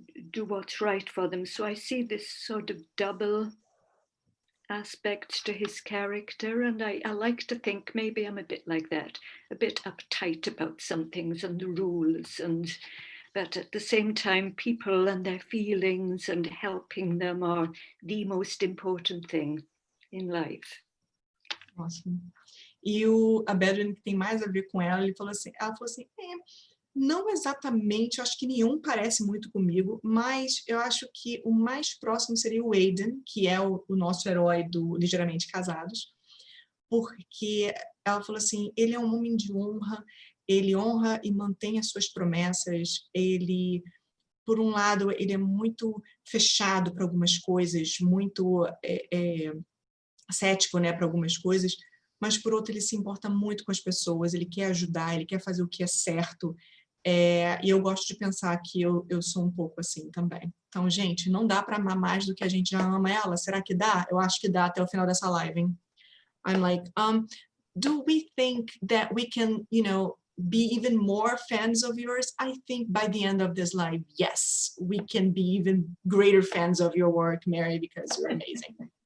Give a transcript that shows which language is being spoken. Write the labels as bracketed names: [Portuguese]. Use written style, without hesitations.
[English] do what's right for them. So I see this sort of double aspect to his character, and I like to think maybe I'm a bit like that, a bit uptight about some things and the rules, but at the same time, people and their feelings and helping them are the most important thing in life. Awesome. [Portuguese] E a Bedouin, que tem mais a ver com ela, ela falou assim, não exatamente, eu acho que nenhum parece muito comigo, mas eu acho que o mais próximo seria o Aiden, que é o nosso herói do Ligeiramente Casados, porque ela falou assim, ele é um homem de honra, ele honra e mantém as suas promessas, ele, por um lado, ele é muito fechado para algumas coisas, muito cético, né, para algumas coisas, mas por outro ele se importa muito com as pessoas, ele quer ajudar, ele quer fazer o que é certo, e eu gosto de pensar que eu sou um pouco assim também. Então, gente, não dá para amar mais do que a gente já ama ela, será que dá? Eu acho que dá até o final dessa live, hein? [English] I'm like, do we think that we can, be even more fans of yours? I think by the end of this live, yes, we can be even greater fans of your work, Mary, because you're amazing.